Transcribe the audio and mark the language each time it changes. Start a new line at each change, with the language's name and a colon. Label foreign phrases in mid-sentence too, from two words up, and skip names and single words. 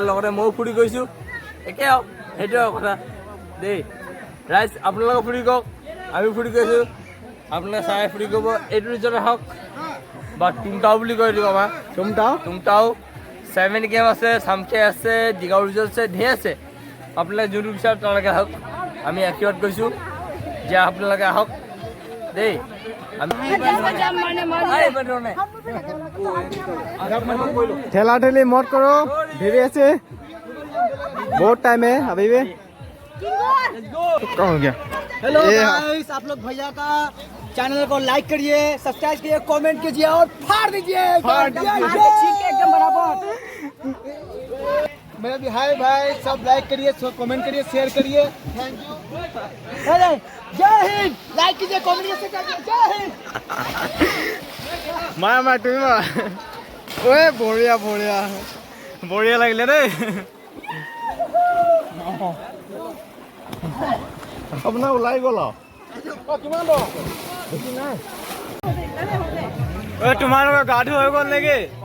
Assamese: লগতে ময়ো ফুৰি গৈছোঁ একে আৰু সেইটোৱে আৰু কথা দেই ৰাইজ আপোনালোকে ফুৰি কওক আমি ফুৰি গৈছোঁ আপোনালোকে চাই ফুৰি কৰিব এইটো ৰিজৰ্ট আহক বা টুংটাও বুলি কয় এইটো আমাৰ টুংটাও 7 গেম আছে চামখে আছে দীঘাও ৰিজৰ্ট আছে ধেৰ আছে আপোনালোকে যোনটো বিচাৰে তেওঁলোকে আহক আমি আশীৰ্বাদ কৰিছোঁ যে আপোনালোকে আহক দেই
Hindi: ठेला ठेली मत करो धीरे से बहुत टाइम है अभी भी कौन हो गया
English: hello guys
Hindi: आप लोग भैया का चैनल को लाइक करिए सब्सक्राइब करिए कमेंट कीजिए और फाड़ दीजिए एकदम बराबर मेरा भी हाय भाई सब लाइक करिए सब कमेंट करिए शेयर करिए
English: thank you
Hindi: जय हिंद लाइक कीजिए कमेंट कीजिए जय हिंद
Assamese: माया তুমি মা ওই বঢ়িয়া বঢ়িয়া বঢ়িয়া লাগিলে দেই আপোনাৰ ওলাই গ'ল তোমালোকৰ গা ধুই হৈ গ'ল নেকি